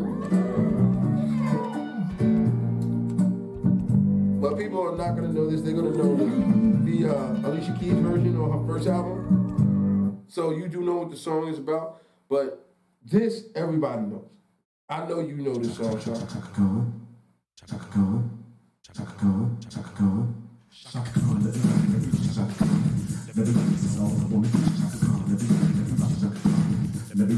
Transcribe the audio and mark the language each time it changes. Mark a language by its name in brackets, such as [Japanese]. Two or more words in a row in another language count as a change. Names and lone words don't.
[English] But people are not gonna know this. They're gonna know the Alicia Keys version on her first album. So you do know what the song is about, but this everybody knows. I know you know this song, Sean. Chaka Khan, Chaka Khan, Chaka Khan, Chaka Khan, Chaka Khan, let me this is all I want. Chaka Khan, let me